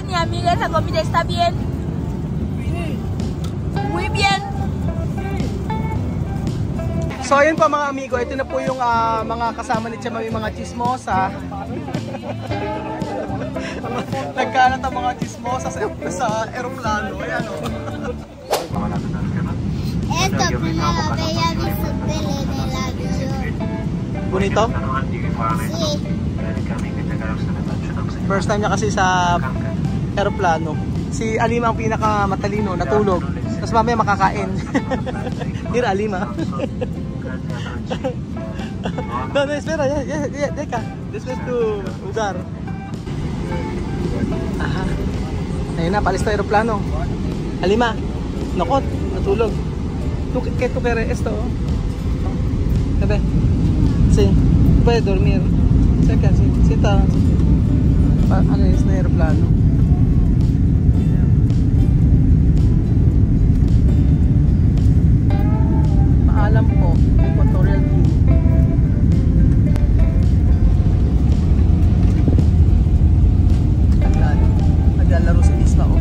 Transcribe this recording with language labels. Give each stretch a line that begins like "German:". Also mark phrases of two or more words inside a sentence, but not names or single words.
Spanish: amiga, la comida está bien. Muy bien.
Filipino: So ayun po mga amigo, ito na po yung mga kasama ni Chama, yung mga chismosa. Nagkalat ang mga chismosa sa aeroplano. Ayan o.
Spanish: Esto primero había visto tele en el avión. Bonito? Sí.
English: First time
Filipino: niya kasi sa aeroplano. Si Alima ang pinakamatalino, natulog. Tapos mamaya makakain.
Spanish: Mira Alima. No, espera, ya, deja. Después tu lugar. Aha.
Filipino: Ayun na, palis na aeroplano. Alima, nakot, natulog.
Spanish: ¿Qué tú quieres esto? Bebe, sí, puedes dormir. Cerca, sí, sienta.
Filipino: Ano es na aeroplano? Maalam po, Equatorial Guinea. Naglalaro si Misma, oh.